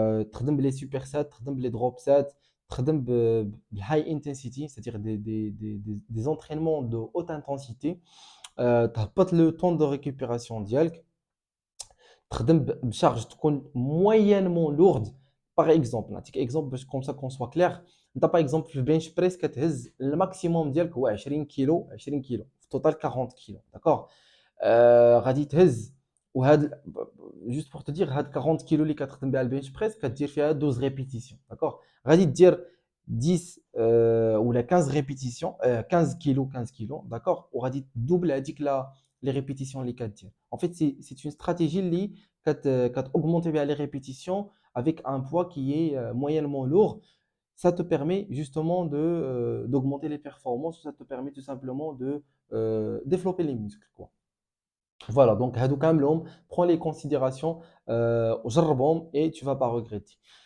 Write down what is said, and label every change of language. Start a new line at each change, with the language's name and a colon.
Arabic: تخدم
French: les supersets, تخدم les drop sets, تخدم high intensity, c'est-à-dire des entraînements de haute intensité.
Arabic: تهبط
French: le temps de récupération
Arabic: ديالك, تخدم بشارج تكون
French: moyennement lourde. Par exemple, نعطيك exemple comme ça qu'on soit clair.
Arabic: انت par exemple في البنش بريس كتهز الماكسيموم ديالك هو 20 كيلو, 20 كيلو في توتال 40 كيلو. داكور. غادي تهز وهاد جوست بور
French: te dire
Arabic: هاد 40 كيلو اللي كتخدم بها البنش بريس كدير فيها 12 ريبيتيسيون. داكور. غادي دير 10 ولا 15 ريبيتيسيون, 15 كيلو 15 كيلو. داكور. وغادي تدوبل هذيك
French: les répétitions
Arabic: اللي كدير.
French: En fait, c'est une stratégie
Arabic: اللي
French: augmenter les répétitions avec un poids qui est moyennement lourd. Ça te permet justement d'augmenter les performances, ça te permet tout simplement de développer les muscles, quoi. Voilà, donc
Arabic: هادو كاملهم,
French: prends les considérations,
Arabic: وجربهم
French: et tu vas pas regretter.